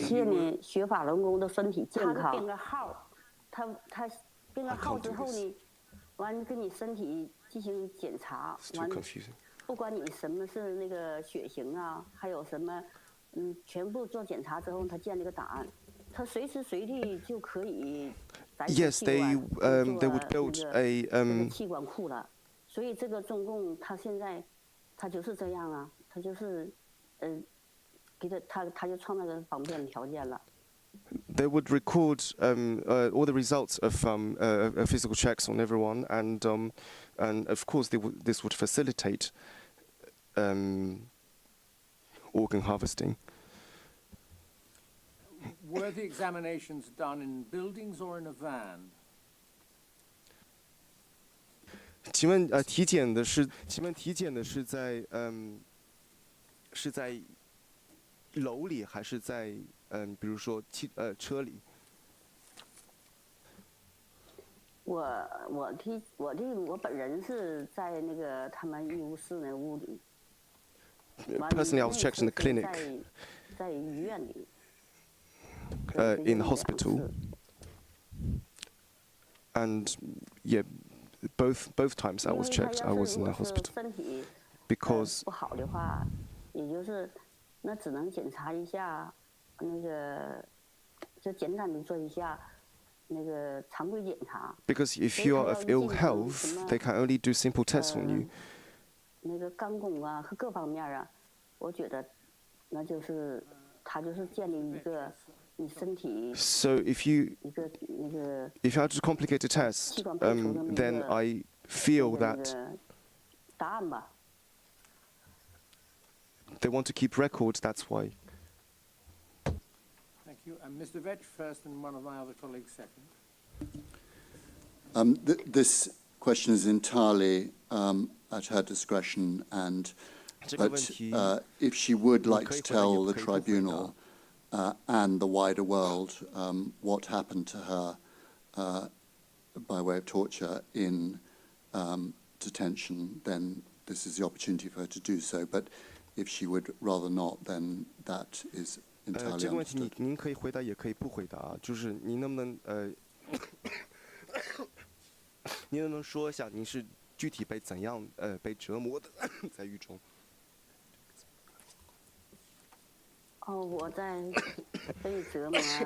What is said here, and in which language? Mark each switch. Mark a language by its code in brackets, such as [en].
[zh] 这些呢，学法轮功的身体健康。他编个号，他编个号之后呢，完跟你身体进行检查，完不管你什么是那个血型啊，还有什么，全部做检查之后，他建了个档案，他随时随地就可以。 [en] Yes, they would build a [zh] 器官库了。所以这个中共他现在，他就是这样啊，他就是，给他就创造个方便条件了。 [en] They would record all the results of physical checks on everyone, and of course this would facilitate organ harvesting. Were the examinations done in buildings or in a van? [zh] 请问体检的是在是在楼里还是在比如说车里？我本人是在那个他们医务室那屋里。 [en] Personally, I was checked in the clinic. [zh] 在医院里。 [en] In the hospital. And yeah. Both times I was checked, I was in the hospital. Because [zh] 不好的话，也就是那只能检查一下，那个就简单的做一下那个常规检查。 [en] Because if you are of ill health, they can only do simple tests on you. [zh] 那个肝功啊和各方面啊，我觉得那就是他就是建立一个。 [en] So if you have to complicate a test, then I feel that they want to keep records. That's why. Thank you. And Mr. Vetch first, and one of my other colleagues second. This question is entirely at her discretion, but if she would like to tell the tribunal. And the wider world, what happened to her by way of torture in detention, then this is the opportunity for her to do so. But if she would rather not, then that is entirely [zh] 这个问题 [en] understood. [zh] 您可以回答，也可以不回答。就是您能不能您能不能说一下您是具体被怎样被折磨的在狱中？哦，我在被折磨，